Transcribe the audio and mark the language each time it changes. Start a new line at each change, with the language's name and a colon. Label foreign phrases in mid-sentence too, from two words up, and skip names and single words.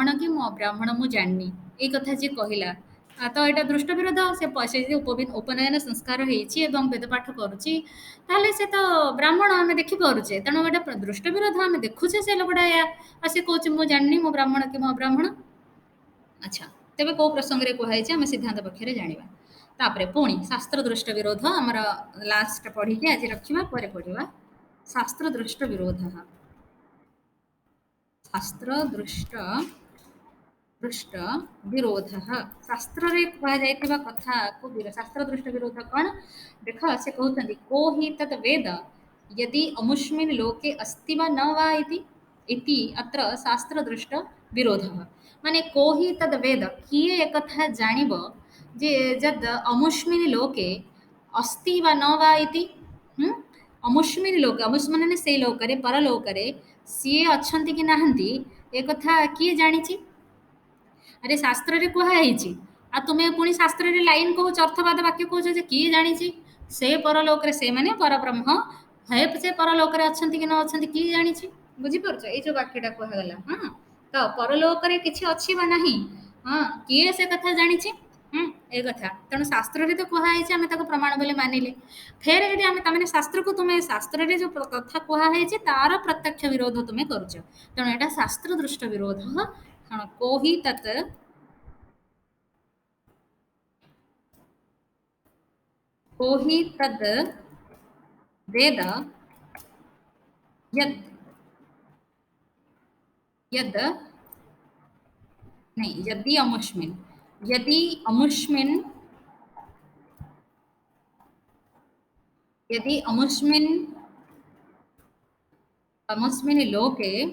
Odia: କି ମୁଁ ଅବ୍ରାହ୍ମଣ ମୁଁ ଜାଣିନି ଏଇ କଥା ଯିଏ କହିଲା ତ ଏଇଟା ଦୃଷ୍ଟ ବିରୋଧ ସେ ଯଦି ଉପନୟନ ସଂସ୍କାର ହେଇଛି ଏବଂ ବେଦ ପାଠ କରୁଛି ତାହେଲେ ସେ ତ ବ୍ରାହ୍ମଣ ଆମେ ଦେଖିପାରୁଛେ ତେଣୁ ଏଇଟା ଦୃଷ୍ଟ ବିରୋଧ ଆମେ ଦେଖୁଛେ ସେ ଲୋକଟା ଆଉ ସେ କହୁଛି ମୁଁ ଜାଣିନି ମୁଁ ବ୍ରାହ୍ମଣ କି ମୁଁ ଅବ୍ରାହ୍ମଣ ଆଚ୍ଛା ତେବେ କୋଉ ପ୍ରସଙ୍ଗରେ କୁହାଯାଇଛି ଆମେ ସିଦ୍ଧାନ୍ତ ପକ୍ଷରେ ଜାଣିବା ତାପରେ ପୁଣି ଶାସ୍ତ୍ର ଦୃଷ୍ଟ ବିରୋଧ ଆମର ଲାଷ୍ଟ ପଢିକି ଆଜି ରଖିବା ପରେ ପଢିବା ଶାସ୍ତ୍ର ଦୃଷ୍ଟ ବିରୋଧ ଶାସ୍ତ୍ର ଦୃଷ୍ଟ ବିରୋଧ ଶାସ୍ତ୍ରରେ କୁହାଯାଇଥିବା କଥାକୁ ଶାସ୍ତ୍ର ଦୃଷ୍ଟ ବିରୋଧ କଣ ଦେଖ ସେ କହୁଛନ୍ତି
Sanskrit: କୋ ହି ତତ୍ ବେଦ यदि अमुष्मिन् लोके अस्ति वा न वा इति अत्र शास्त्र दृष्ट विरोधः
Odia: माने
Sanskrit: को हि तद् वेद
Odia: किए ଏକଥା ଜାଣିବ ଯେ
Sanskrit: जद् अमुष्मिन् लोके अस्ति वा न वा इति अमुष्मिन् लोके अमुष्मिन्
Odia: ସେ ଲୋକରେ ପରଲୋକରେ ସିଏ ଅଛନ୍ତି କି ନାହାନ୍ତି ଏ କଥା କିଏ ଜାଣିଛି ଆରେ ଶାସ୍ତ୍ରରେ କୁହା ହେଇଛି ଆଉ ତୁମେ ପୁଣି ଶାସ୍ତ୍ରରେ ଲାଇନ କହୁଛ ଅର୍ଥବାଦ ବାକ୍ୟ କହୁଛ ଯେ କିଏ ଜାଣିଛି ସେ ପରଲୋକରେ ସେମାନେ ପରବ୍ରହ୍ମ ହେ ସେ ପରଲୋକରେ ଅଛନ୍ତି କି ନ ଅଛନ୍ତି କିଏ ଜାଣିଛି ବୁଝିପାରୁଛ ଏଇ ଯୋଉ ବାକ୍ୟଟା କୁହାଗଲା ହଁ ତ ପରଲୋକରେ କିଛି ଅଛି ବା ନାହିଁ ହଁ କିଏ ସେ କଥା ଜାଣିଛି ଏ କଥା ତେଣୁ ଶାସ୍ତ୍ରରେ ତ କୁହାହେଇଛି ଆମେ ତାକୁ ପ୍ରମାଣ ବୋଲି ମାନିଲେ ଫେର ଯଦି ଆମେ ତାମାନେ ଶାସ୍ତ୍ରକୁ ତୁମେ ଶାସ୍ତ୍ରରେ ଯୋଉ କଥା କୁହାହେଇଛି ତାର ପ୍ରତ୍ୟକ୍ଷ ବିରୋଧ ତୁମେ କରୁଛ ତେଣୁ ଏଇଟା ଶାସ୍ତ୍ର ଦୃଷ୍ଟ ବିରୋଧ କଣ
Sanskrit: କୋହି ତତ୍ कोहि तद् वेद यत् यद् नहीं यदि अमुष्मिन् अमुस्मिन् लोके